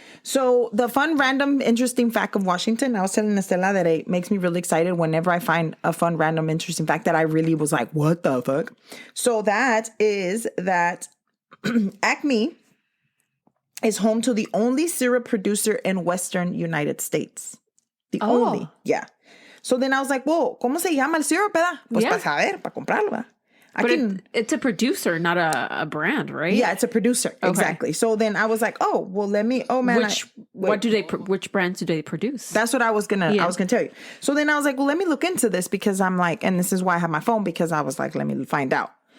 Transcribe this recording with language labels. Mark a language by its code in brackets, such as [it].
[en] So the fun, random, interesting fact of Washington, I was telling Estela that it makes me really excited whenever I find a fun, random, interesting fact that I really was like, what the fuck? So that is that Acme is home to the only syrup producer in Western United States. The only, yeah. So then I was like, whoa, [es] ¿cómo se llama el syrup, verdad? Pues para saber, para comprarlo, ¿verdad? [en] It's a producer, not a brand, right? Yeah, it's a producer. Okay. Exactly. So then I was like, oh, well, which brands do they produce? That's what I was gonna tell you. So then I was like, well, let me look into this because I'm like, and this is why I have my phone, because I was like, let me find out.